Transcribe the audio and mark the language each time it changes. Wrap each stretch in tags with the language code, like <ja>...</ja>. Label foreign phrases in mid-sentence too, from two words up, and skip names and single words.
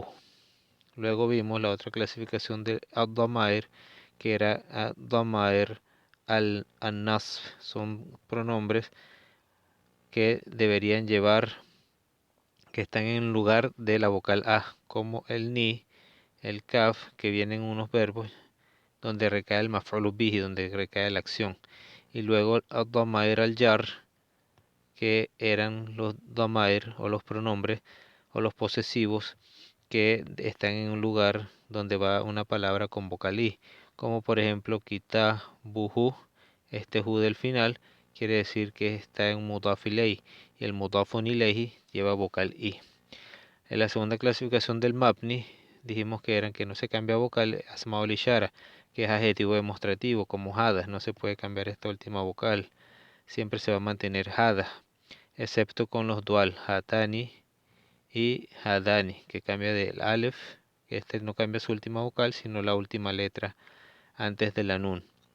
<es>Luego vimos la otra clasificación de ad-damair, que era</es> <ar>الضمائر النصب.</ar> <es>Son pronombres que deberían llevar, que están en el lugar de la vocal A, como el ni, el kaf, que vienen unos verbos donde recae el</es> <ar>مفعول به,</ar> <es>donde recae la acción. Y luego</es> <ar>الضمائر الجر,</ar> <es>que eran los damair o los pronombres o los posesivos que están en un lugar donde va una palabra con vocal i, como por ejemplo quita buhu, este hu del final quiere decir que está en</es> <ar>مضاف إليه</ar> <es>y el</es> <ar>مضاف إليه</ar> <es>lleva vocal i. En la segunda clasificación del mabni dijimos que eran que no se cambia vocal</es> <ar>أسماء الإشارة,</ar> <es>que es adjetivo demostrativo como hada, no se puede cambiar esta última vocal, siempre se va a mantener hada, excepto con los dual hatani y hadani, que cambia del alef, que este no cambia su última vocal, sino la última letra antes de la nun.</es>